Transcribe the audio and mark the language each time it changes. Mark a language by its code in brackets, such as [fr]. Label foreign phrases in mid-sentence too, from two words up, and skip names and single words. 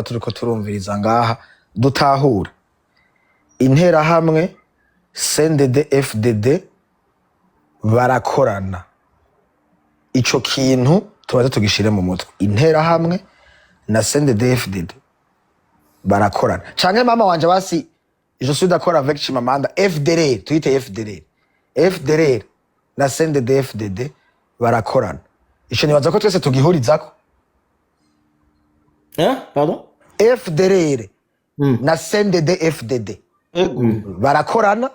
[rn] turiko turumviriza ngaha dutahura intera hamwe CNDD FDD barakorana ico kintu tubaze tugishire mu mutwe intera hamwe na CNDD FDD barakorana canke mama wanje basi [fr] je suis d'accord avec Chimamanda [rn] FDLR tuyite FDLR na CNDD FDD barakorana ico nibaza ko twese tugihurizako pardon FDLR na CNDD FDD barakorana